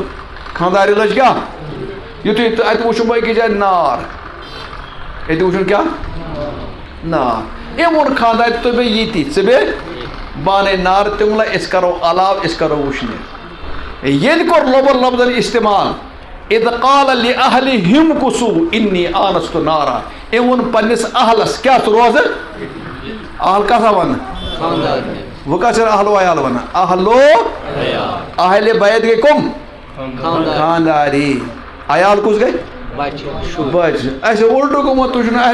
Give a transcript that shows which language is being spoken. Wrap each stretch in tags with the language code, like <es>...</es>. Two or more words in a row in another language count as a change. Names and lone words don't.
<ks>خاندارِ لٔج کیٛاہ یُتھُے اتہِ وٕچھُن بہٕ أکِس جایہِ نار ییٚتہِ وٕچھُن کیٛاہ نار أمۍ ووٚن خاندارِ تُہۍ بیٚہہ ییٚتی ژٕ بیٚہہ بہٕ اَنَے نار تٔمۍ ووٚن أسۍ کرو علاوٕ أسۍ کرو وٕشنیر ییٚتہِ کوٚر لوبر لفظن استعمال</ks> <ar>اِذ قال لِأہلِہِم کُسوٗ اِنی آنست نارا</ar> <ks>أمۍ ووٚن پننِس اہلس کیٛاہ ژٕ روزٕ اہل کتھ آو وننہٕ وۄنۍ کتھ چھِ اہلو عیال ونان اہلو اہلِ بیت گٔے کٕم خانداری عیال کُس گٔے بچہِ اَسہِ اُلٹہٕ گوٚمُت تُہۍ چھُو نہٕ</ks>